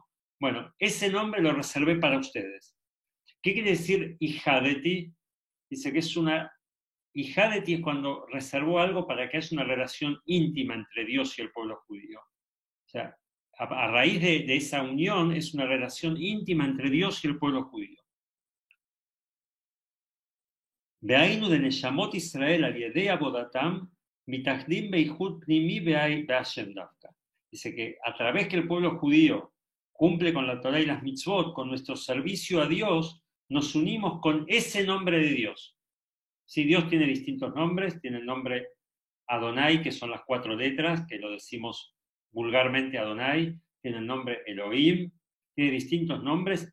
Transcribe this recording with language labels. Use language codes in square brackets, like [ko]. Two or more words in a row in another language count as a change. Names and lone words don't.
[es] Bueno, ese nombre lo reservé para ustedes. ¿Qué quiere decir Ihadeti? Dice que es una... Ihadeti es cuando reservó algo para que haya una relación íntima entre Dios y el pueblo judío. O sea, a raíz de esa unión es una relación íntima entre Dios y el pueblo judío. [he] וענינו ד נשמות ישראל על ידי עבודתם מתייחדים ביחוד פנימי בה׳ דווקא. [es] Dice que a través que el pueblo judío cumple con la Torah y las mitzvot, con nuestro servicio a Dios, nos unimos con ese nombre de Dios. Sí, Dios tiene distintos nombres, tiene el nombre Adonai, que son las 4 letras, que lo decimos vulgarmente Adonai, tiene el nombre Elohim, tiene distintos nombres.